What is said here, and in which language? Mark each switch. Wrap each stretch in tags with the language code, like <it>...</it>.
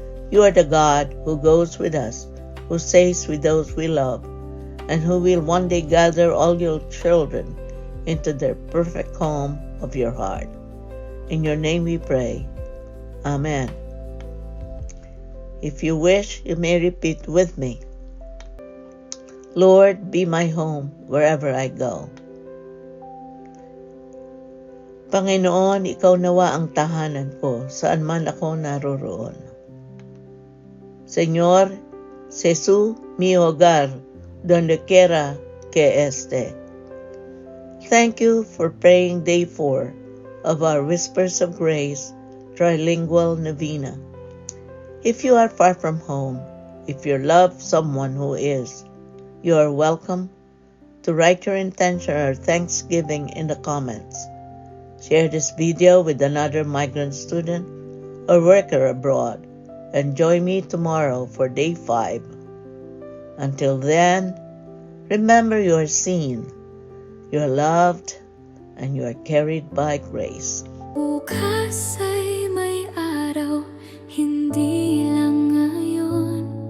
<en>You are the God who goes with us, who stays with those we love, and who will one day gather all your children into their perfect home of your heart. In your name we pray. Amen. If you wish, you may repeat with me. Lord, be my home wherever I go.</en> <tl>Panginoon, ikaw nawa ang tahanan ko saan man ako naroroon.</tl> <es>Señor, sé tú mi hogar donde quiera que esté.</es> <en>Thank you for praying day 4 of our Whispers of Grace trilingual novena. If you are far from home, if you love someone who is, you are welcome to write your intention or thanksgiving in the comments. Share this video with another migrant student or worker abroad, and join me tomorrow for day 5. Until then, remember you are seen, you are loved, and you are carried by grace.</en> <tl>Bukas ay may araw, hindi lang ngayon.</tl>